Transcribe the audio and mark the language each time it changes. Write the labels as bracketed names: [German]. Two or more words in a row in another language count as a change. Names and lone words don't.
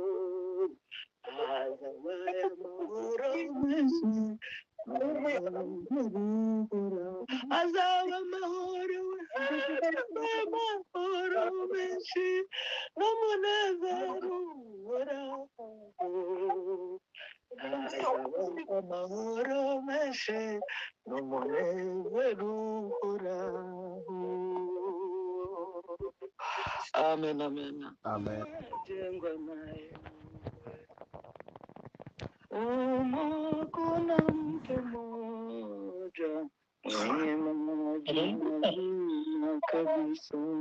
[Kinyarwanda] hazabaye amahoro menshi hazaba amahoro menshi n'umunezero uhoraho hazaba amahoro menshi n'umunezero uhoraho. Amen, amen. Amen. [Swahili] Jengwa naye kuna mtu mmoja mwenye majina kabisa,